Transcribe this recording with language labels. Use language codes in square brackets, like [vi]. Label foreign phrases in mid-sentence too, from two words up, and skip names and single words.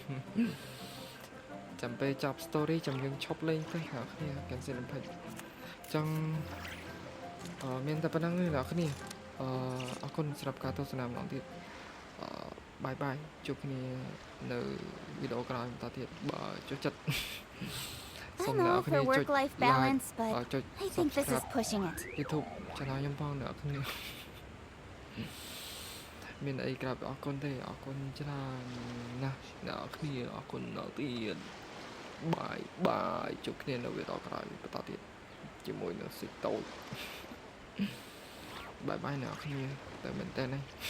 [km] ចាំពេលចប់ story ចាំយើងឈប់លេងទៅអ្នកគ្នា Genshin ពេកចង់មានតែប៉ុណ្្នឹងទេអ្នកគ្នាអរគុណសម្រាប់ការទស្សនាម្ដងទៀតបាយបាយជួបគ្នានៅវីដេអូក្រោយបន្តទៀតបើចូលចិត្ត [en] I'm all for work-life balance, but I think this is pushing it. [km] YouTube channel ខ្ញុំផងអ្នកគ្នាមានអីក្រៅពីអរគុណទេអរគុណច្រើនណាស់អ្នកគ្នាអរគុណដល់ទៀតបាយជួបគ្នានៅវីដេអូក្រោយបន្តទៀតជាមួយនឹងសិចតូចបាយអ្នកគ្នាតែមែនតើណា